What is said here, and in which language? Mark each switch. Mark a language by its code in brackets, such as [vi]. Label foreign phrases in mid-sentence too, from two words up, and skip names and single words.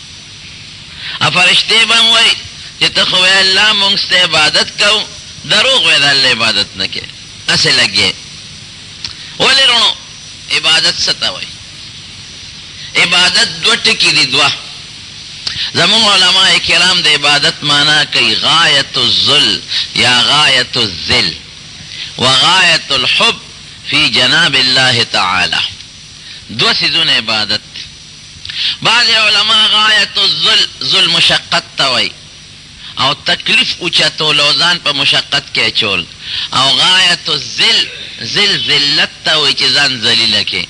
[ps] فرشتې به هم وایي چې ته خو وایې الله مونږ ستا عبادت کوو، دروغ وایې د الله عبادت نه کوې، هسې لګې. ولې رونو عبادت څه ته وایي؟ عبادت 2 ټکي دي، 2. زمون علماء کرام د عبادت معنا کوي [ar] غایت الذل یا غایت الذل و غایت الحب فی جناب الله تعالی. [ps] 2 سیزونه عبادت. بعض علماء [ar] غایت الذل، [ps] ذل مشقت ته وایي، او تکلیف اوچتول او ځان په مشقت کې اچول، او [ar] غایت الذل [ps] ذلت ته وایي چې ځان ذلیله کې.